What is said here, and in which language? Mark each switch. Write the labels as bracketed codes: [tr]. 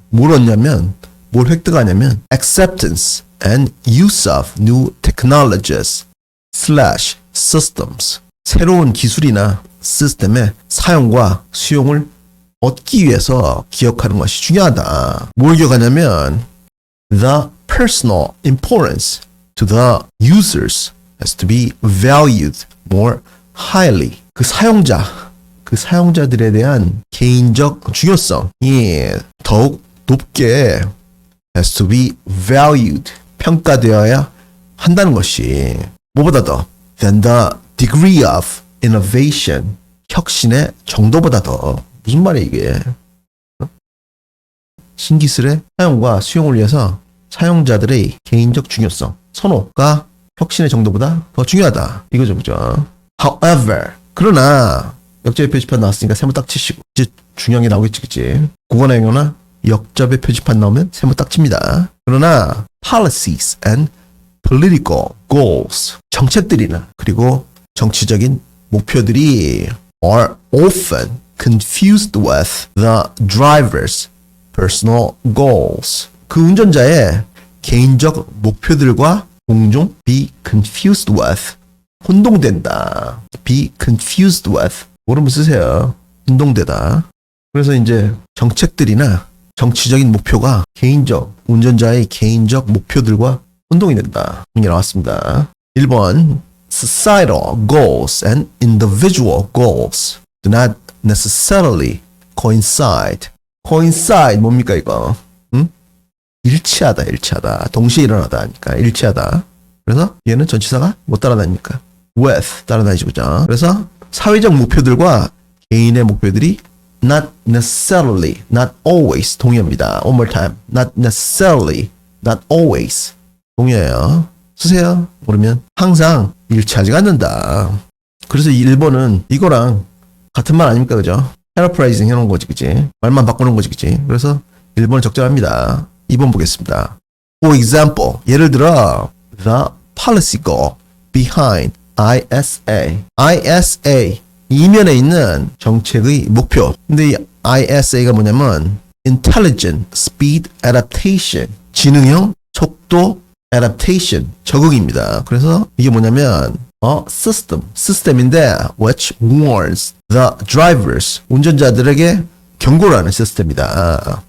[ko] 뭘 얻냐면, 뭘 획득하냐면 [en] acceptance and use of new technologies / systems, [ko] 새로운 기술이나 시스템의 사용과 수용을 얻기 위해서 기억하는 것이 중요하다. 뭘 기억하냐면 [en] the personal importance to the users has to be valued more highly. [ko] 그 사용자들에 대한 개인적 중요성이 더욱 높게 [en] has to be valued, [ko] 평가되어야 한다는 것이, 뭐보다 더 [en] than the degree of innovation, [ko] 혁신의 정도보다 더. 무슨 말이야 이게? 신기술의 사용과 수용을 위해서 사용자들의 개인적 중요성, 선호가 혁신의 정도보다 더 중요하다, 이거죠, 그죠? However, 그러나 역접의 표지판 나왔으니까 세모 딱 치시고, 이제 중요한 게 나오겠지, 그치? 국어나 영어나 역접의 표지판 나오면 세모 딱 칩니다. 그러나 [en] policies and political goals, [ko] 정책들이나 그리고 정치적인 목표들이 [en] are often confused with the driver's personal goals. [ko] 그 운전자의 개인적 목표들과 종종 [en] be confused with, [ko] 혼동된다. [en] be confused with, [ko] 모르면 쓰세요. 혼동되다. 그래서 이제 정책들이나 정치적인 목표가 운전자의 개인적 목표들과 혼동이 된다, 이게 나왔습니다. [en] 1번 societal goals and individual goals do not necessarily coincide. [ko] coincide 뭡니까 이거? 응? 일치하다. 동시에 일어나다 하니까 일치하다. 그래서 얘는 전치사가 못 따라다니니까 with 따라다니죠, 그죠? 그래서 사회적 목표들과 개인의 목표들이 [en] not necessarily, not always [ko] 동의합니다. [en] One more time. not necessarily, not always [ko] 동의해요. 쓰세요. 모르면 항상 일치하지가 않는다. 그래서 1번은 이거랑 같은 말 아닙니까, 그죠? paraphrasing 해놓은 거지, 그치? 말만 바꾸는 거지, 그치? 그래서 1번은 적절합니다. 2번 보겠습니다. [en] For example, [ko] 예를 들어 [en] the policy goal behind ISA [ko] 이면에 있는 정책의 목표. 근데 이 ISA가 뭐냐면 [en] Intelligent Speed Adaptation, [ko] 지능형 속도 adaptation, 적응입니다. 그래서 이게 뭐냐면 시스템인데 [en] which warns the drivers, [ko] 운전자들에게 경고를 하는 시스템이다.